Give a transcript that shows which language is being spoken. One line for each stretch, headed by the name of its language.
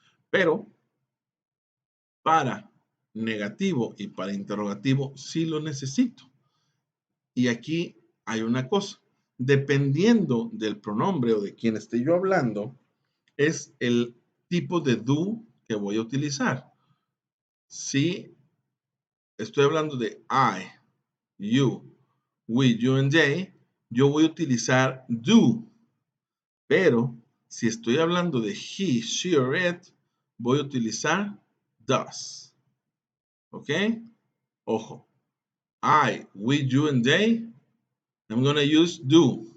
Spanish: Pero para negativo y para interrogativo sí lo necesito. Y aquí hay una cosa. Dependiendo del pronombre o de quien esté yo hablando, es el tipo de do que voy a utilizar. Si estoy hablando de I you, we, you and they, yo voy a utilizar do. Pero si estoy hablando de he, she or it, voy a utilizar does. ¿Ok? Ojo.
English: I, we, you and they, I'm going to use do.